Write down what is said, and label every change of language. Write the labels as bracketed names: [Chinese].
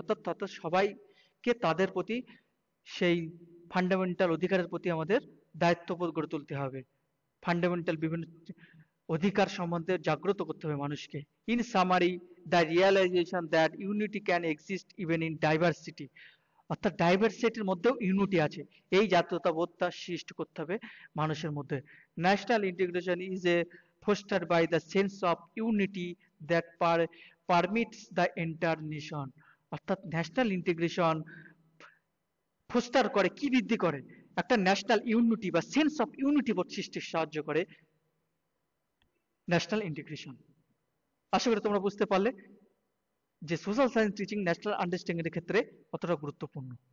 [Bangla] অর্থাৎ সবাইকে তাদের প্রতি সেই ফান্ডামেন্টাল অধিকারের প্রতি আমাদের দায়িত্ববোধ গড়ে তুলতে হবে, ফান্ডামেন্টাল বিভিন্ন অধিকার সম্বন্ধে জাগ্রত করতে হবে মানুষকে। [English] In summary, the realisation that unity can exist even in diversity. [Bangla] অর্থাৎ ডাইভার্সিটির মধ্যেও ইউনিটি আছে, এই জাতীয়তাবোধটা সৃষ্টি করতে হবে মানুষের মধ্যে। [English] National integration is a fostered by the sense of unity that permits the entire nation. [Bangla] অর্থাৎ ন্যাশনাল ইন্টিগ্রেশন ফোস্টার করে, কি বৃদ্ধি করে, একটা ন্যাশনাল ইউনিটি বা সেন্স অফ ইউনিটি বোধ সৃষ্টির সাহায্য করে ন্যাশনাল ইন্টিগ্রেশন। আশা করি তোমরা বুঝতে পারলে যে social science teaching national understanding এর ক্ষেত্রে কতটা গুরুত্বপূর্ণ।